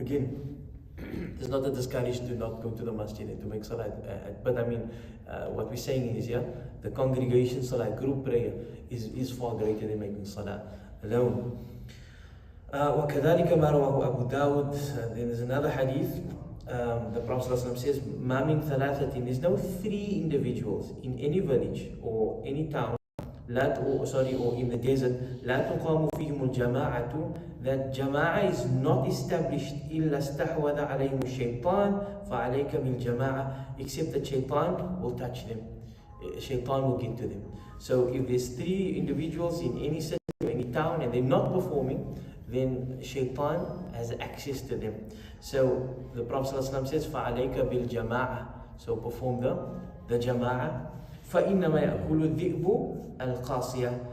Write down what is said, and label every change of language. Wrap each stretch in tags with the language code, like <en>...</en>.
<en>Again, there's not a discouragement to not go to the masjid and to make salah. But I mean, what we're saying is, the congregation salah, group prayer, is far greater than making salah alone.</en> <ar>وَكَذَلِكَ مَا رَوَاهُ أَبُو دَاوُدْ.</ar> <en>Then there's another hadith. The Prophet ﷺ says,</en> <ar>مَا مِنْ ثَلَاثَةٍ.</ar> <en>There's no three individuals in any village or any town, or in the desert,</en> <ar>لا تقام فيهم الجماعة,</ar> <en>that jama'ah is not established</en> <ar>إلا استحوذ عليهم الشيطان فعليك بالجماعة,</ar> <en>except that shaitan will touch them, shaitan will get to them. So if there's three individuals in any city or any town and they're not performing, then shaitan has access to them. So the Prophet ﷺ says,</en> <ar>فعليك بالجماعة,</ar> <en>so perform the jama'ah.</en> <ar>فإنما يأكل الذئب القاصية.</ar>